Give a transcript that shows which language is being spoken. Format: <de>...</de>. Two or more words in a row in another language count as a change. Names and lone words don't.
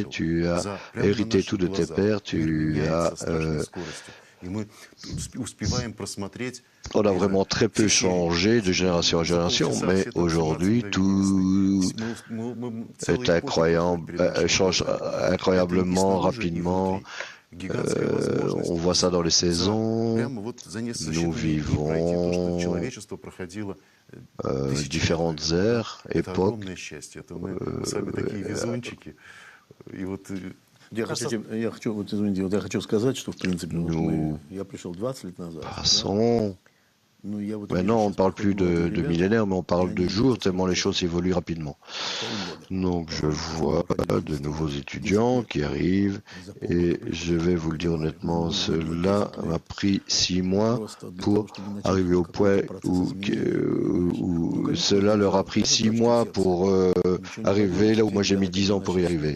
<fr>Tu as hérité tout de tes pères, on a vraiment très peu changé de génération en génération, mais aujourd'hui, tout est incroyable, change incroyablement rapidement. On voit ça dans les saisons. Nous vivons différentes ères, époques.</fr> <ru>Я хочу сказать, что, в принципе, я пришел 20 лет назад.</ru> <fr>Maintenant, on ne parle plus de millénaires, mais on parle de jours, tellement les choses évoluent rapidement. Donc, je vois de nouveaux étudiants qui arrivent, et je vais vous le dire honnêtement, cela m'a pris 6 mois pour arriver au point où cela leur a pris 6 mois pour arriver là où moi j'ai mis 10 ans pour y arriver.</fr>